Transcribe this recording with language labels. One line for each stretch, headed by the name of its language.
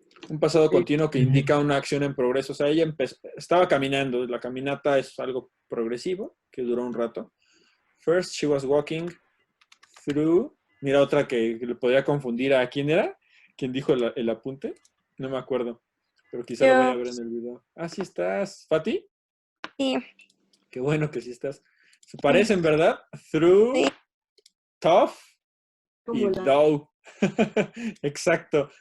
Spanish: Un pasado continuo que indica una acción en progreso. O sea, ella estaba caminando. La caminata es algo progresivo, que duró un rato.
English: First, she was walking through.
Spanish: Mira, otra que le podría confundir a quién era. ¿Quién dijo el apunte? No me acuerdo. Pero quizá lo vaya a ver en el video. Ah, sí estás. ¿Fati? Sí. Qué bueno que sí estás. Se parecen, ¿verdad? Through, sí. Tough y though. Exacto.